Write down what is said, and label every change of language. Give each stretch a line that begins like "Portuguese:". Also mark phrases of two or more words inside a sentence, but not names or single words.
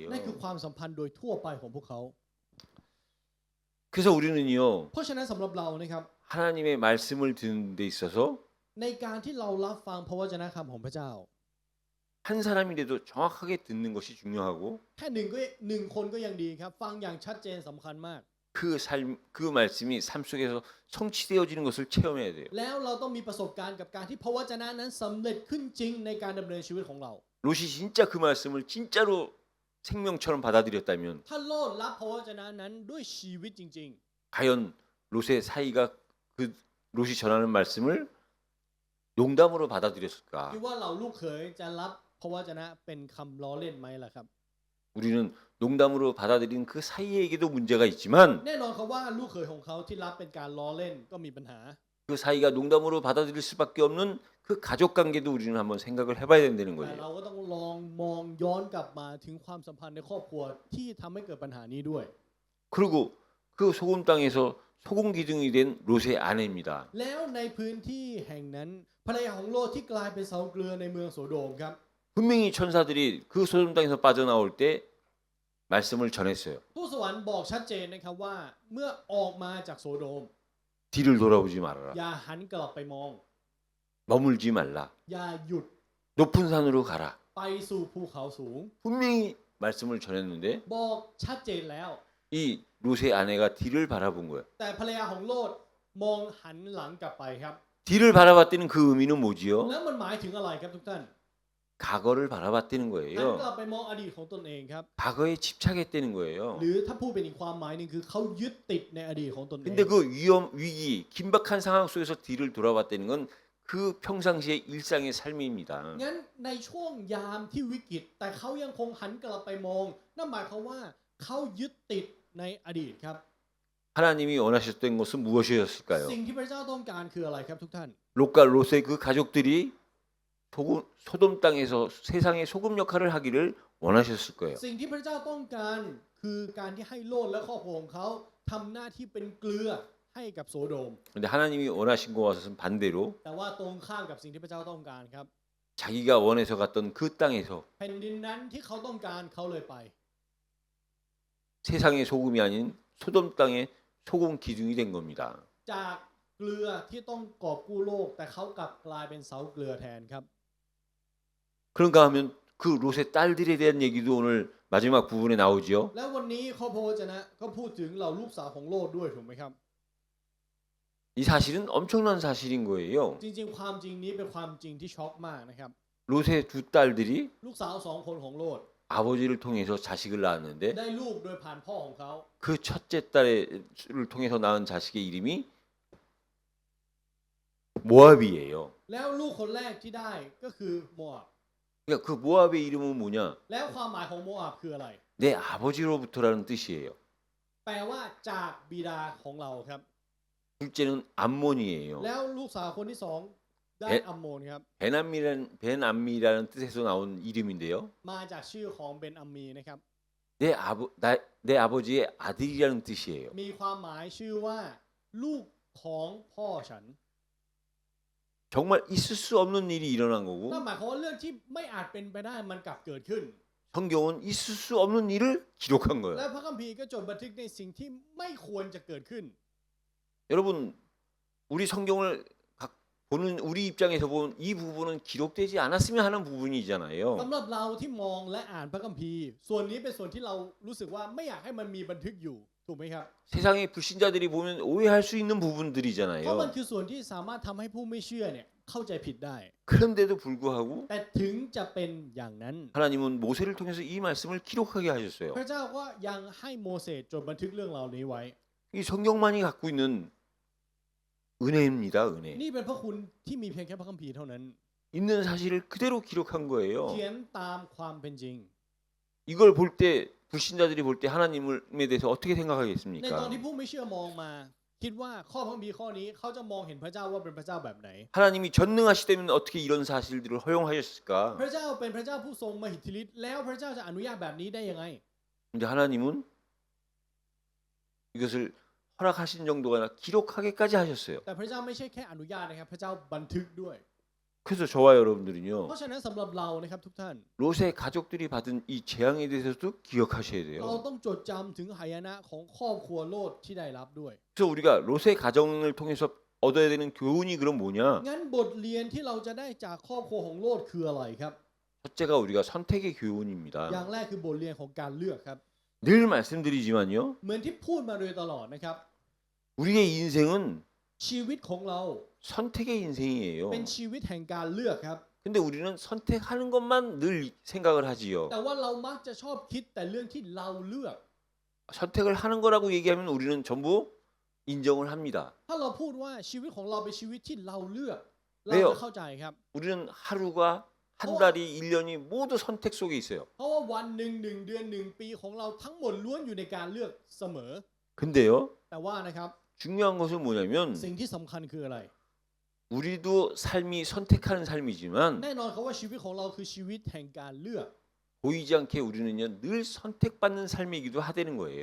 Thai: นั่นคือความสัมพันธ์โดยทั่วไปของพวกเขา
Korean: 그래서 우리는요
Thai: เพราะฉะนั้นสำหรับเรานะครับ
Korean: 하나님의 말씀을 듣는 데 있어서
Thai: ในการที่เรารับฟังพระวจนะคำของพระเจ้า
Korean: 한 사람이라도 정확하게 듣는 것이 중요하고
Thai: แค่หนึ่งคนก็ยังดีครับ ฟังอย่างชัดเจนสำคัญมาก
Korean: 그 말씀이 삶 속에서 성취되어지는 것을 체험해야 돼요.
Thai: แล้วเราต้องมีประสบการณ์กับการที่พระวจนะนั้นสำเร็จขึ้นจริงในการดำเนินชีวิตของเรา
Korean: 롯이 진짜 그 말씀을 진짜로 생명처럼 받아들였다면
Thai: ถ้าโลดรับพระวจนะนั้นด้วยชีวิตจริง
Korean: 과연 롯의 사이가 그 롯이 전하는 말씀을 농담으로 ๆ 받아들였을까?
Thai: คิดว่าเราลูกเขยจะรับพระวจนะเป็นคำล้อเล่นไหมล่ะครับ
Korean: 우리는 농담으로 받아들인 그 사이에게도 문제가 있지만
Thai: แน่นอนครับว่าลูกเขยของเขาที่รับเป็นการล้อเล่นก็มีปัญหา
Korean: 그 사이가 농담으로 받아들일 수밖에 없는 그 가족 관계도 우리는 한번 생각을 해봐야 된다는
Thai: แต่
Korean: 거예요.
Thai: เราก็ต้องลองมองย้อนกลับมาถึงความสัมพันธ์ในครอบครัวที่ทำให้เกิดปัญหานี้ด้วย
Korean: 그리고 그 소금 땅에서 소금 기둥이 된 롯의 아내입니다.
Thai: แล้วในพื้นที่แห่งนั้นภรรยาของโลดที่กลายเป็นเสาเกลือในเมืองโสโดมครับ
Korean: 분명히 천사들이 그 소금 땅에서 빠져나올 때 말씀을 전했어요.
Thai: ทูตสวรรค์บอกชัดเจนนะครับว่าเมื่อออกมาจากโสโดม
Korean: 뒤를 돌아보지 말아라.
Thai: อย่าหันกลับไปมอง
Korean: 머물지 말라.
Thai: อย่าหยุด
Korean: 높은 산으로 가라.
Thai: ไปสู่ภูเขาสูง
Korean: 분명히 말씀을 전했는데
Thai: บอกชัดเจนแล้ว
Korean: 이 롯의 아내가 뒤를 바라본 거예요.
Thai: แต่ภรรยาของโลดมองหันหลังกลับไปครับ
Korean: 뒤를 바라봤다는 그 의미는 뭐지요?
Thai: แล้วมันหมายถึงอะไรครับทุกท่าน
Korean: 과거를 바라봤다는
Thai: หัน
Korean: 거예요.
Thai: กลับไปมองอดีตของตนเองครับ
Korean: 과거에 집착했다는
Thai: ห
Korean: 거예요.
Thai: รือถ้าพูดเป็นอีกความหมายหนึงคือเขายึดติดในอดีตของตนเอง
Korean: 근데 그 위기, 긴박한 상황 속에서 뒤를 돌아봤다는 건 그 평상시의 일상의 삶입니다.
Thai: งั้นในช่วงยามที่วิกฤตแต่เขายังคงหันกลับไปมองนั่นหมายความว่าเขายึดติดในอดีตครับ
Korean: 하나님이 원하셨던 것은 무엇이었을까요?
Thai: สิ่งที่พระเจ้าต้องการคืออะไรครับทุกท่าน
Korean: 롯과 롯의 그 가족들이 소돔 땅에서 세상의 소금 역할을 하기를 원하셨을 거예요.
Thai: สิ่งที่พระเจ้าต้องการคือการที่ให้โลดและครอบครัวของเขาทำหน้าที่เป็นเกลือให้กับโซโดม
Korean: 근데 하나님이 원하신 것은 반대로
Thai: แต่ว่าตรงข้ามกับสิ่งที่พระเจ้าต้องการครับ
Korean: 자기가 원해서 갔던 그 땅에서
Thai: แผ่นดินนั้นที่เขาต้องการเขาเลยไป
Korean: 세상의 소금이 아닌 소돔 땅의 소금 기둥이 된 겁니다.
Thai: จากเกลือที่ต้องกอบกู้โลกแต่เขากลับกลายเป็นเสาเกลือแทนครับ
Korean: 그런가 하면 그 롯의 딸들에 대한 얘기도 오늘 마지막 부분에 나오지요.
Thai: แล้ววันนี้ข้อพระวจนะก็พูดถึงเหล่าลูกสาวของโลดด้วยถูกไหมครับ
Korean: 이 사실은 엄청난 사실인 거예요.
Thai: จริงๆความจริงนี้เป็นความจริงที่ช็อกมากนะครับ
Korean: 롯의 두 딸들이
Thai: ลูกสาวสองคนของโลด
Korean: 아버지를 통해서 자식을 낳았는데
Thai: ได้ลูกโดยผ่านพ่อของเขา
Korean: 그 첫째 딸을 통해서 낳은 자식의 이름이 모압이에요.
Thai: แล้วลูกคนแรกที่ได้ก็คือโมอาบ
Korean: 그러니까 그 모압의 이름은 뭐냐?
Thai: แล้วความหมายของโมอาบคืออะไร
Korean: 내 아버지로부터라는 뜻이에요.
Thai: แปลว่าจากบิดาของเราครับ
Korean: 둘째는 암몬이에요.
Thai: แล้วลูกสาวคนที่สองได้อัมโมนครับ
Korean: 벤암미라는 뜻에서 나온 이름인데요.
Thai: มาจากชื่อของเบนอัมมีนะครับ
Korean: 내 아버지의 아들이라는 뜻이에요.
Thai: มีความหมายชื่อว่าลูกของพ่อฉัน
Korean: 정말 있을 수 없는 일이 일어난
Thai: นั่น
Korean: 거고
Thai: หมายความว่าเรื่องที่ไม่อาจเป็นไปได้มันกลับเกิดขึ้น
Korean: 성경은 있을 수 없는 일을 기록한
Thai: และ
Korean: 거예요.
Thai: พระคัมภีร์ก็จดบันทึกในสิ่งที่ไม่ควรจะเกิดขึ้น
Korean: 여러분 우리 성경을 보는 우리 입장에서 보면 이 부분은 기록되지 않았으면 하는
Thai: สำ
Korean: 부분이잖아요.
Thai: หรับเราที่มองและอ่านพระคัมภีร์ ส่วนนี้เป็นส่วนที่เรารู้สึกว่าไม่อยากให้มันมีบันทึกอยู่ถูกไหมครับ
Korean: 세상의 불신자들이 보면 오해할 수 있는
Thai: เพราะมัน
Korean: 부분들이잖아요.
Thai: คือส่วนที่สามารถทำให้ผู้ไม่เชื่อเนี่ยเข้าใจผิดได้
Korean: 그런데도 불구하고
Thai: แต่ถึงจะเป็นอย่างนั้น
Korean: 하나님은 모세를 통해서 이 말씀을 기록하게 하셨어요.
Thai: พระเจ้าก็ยังให้โมเสสจดบันทึกเรื่องเหล่านี้ไว้
Korean: 이 성경만이 갖고 있는 은혜입니다. 은혜.
Thai: นี่เป็นพระคุณที่มีเพียงแค่พระคัมภีร์เท่านั้น
Korean: 있는 사실을 그대로 기록한 거예요.
Thai: เขียนตามความเป็นจริง
Korean: 이걸 볼 때 불신자들이 볼 때 하나님에 대해서 어떻게
Thai: ในตอน
Korean: 생각하겠습니까?
Thai: ที่ผู้ไม่เชื่อมองมา คิดว่าข้อพระคัมภีร์ข้อนี้เขาจะมองเห็นพระเจ้าว่าเป็นพระเจ้าแบบไหน
Korean: 하나님이 전능하시다면 어떻게 이런 사실들을 허용하셨을까?
Thai: พระเจ้าเป็นพระเจ้าผู้ทรงมหิทธิฤทธิ์แล้วพระเจ้าจะอนุญาตแบบนี้ได้ยังไง
Korean: 근데 하나님은 이것을 허락하신 정도가 아니라 기록하게까지 하셨어요.
Thai: แต่พระเจ้าไม่ใช่แค่อนุญาตนะครับพระเจ้าบันทึกด้วย
Korean: 그래서 저와
Thai: เพ
Korean: 여러분들은요.
Thai: ราะฉะนั้นสำหรับเรานะครับทุกท่าน
Korean: 롯의 가족들이 받은 이 재앙에 대해서도 기억하셔야
Thai: เรา
Korean: 돼요.
Thai: ต้องจดจำถึงหายนะของครอบครัวโลดที่ได้รับด้วย
Korean: 그래서 우리가 롯의 가정을 통해서 얻어야 되는 교훈이 그럼 뭐냐?
Thai: งั้นบทเรียนที่เราจะได้จากครอบครัวของโลดคืออะไรครับ
Korean: 첫째가 우리가 선택의
Thai: อย่าง
Korean: 교훈입니다.
Thai: แรกคือบทเรียนของการเลือกครับ
Korean: 늘 말씀드리지만요.
Thai: เหมือนที่พูดมาโดยตลอดนะครับ
Korean: 우리의 인생은
Thai: ชีวิตของเรา
Korean: 선택의 인생이에요.
Thai: เป็นชีวิตแห่งการเลือกครับ
Korean: 근데 우리는 선택하는 것만 늘 생각을 하지요.
Thai: แต่ว่าเรามักจะชอบคิดแต่เรื่องที่เราเลือก
Korean: 선택을 하는 거라고 얘기하면 우리는 전부 인정을 합니다.
Thai: ถ้าเราพูดว่าชีวิตของเราเป็นชีวิตที่เราเลือกเรา
Korean: 왜요?
Thai: จะเข้าใจครับ
Korean: 우리는 하루가 한 달이 1년이 모두 선택 속에 있어요.
Thai: เพราะว่าวันหนึ่งเดือนปีของเราทั้งหมดล้วนอยู่ในการเลือกเสมอ
Korean: 근데요.
Thai: แต่ว่านะครับ
Korean: 중요한 것은 뭐냐면
Thai: สิ่งที่สำคัญคืออะไร
Korean: 우리도 삶이 선택하는 삶이지만
Thai: แน่นอนครับว่าชีวิตของเราคือชีวิตแห่งการเลือก
Korean: 보이지 않게 우리는요 늘 선택받는 삶이기도 하다는 거예요.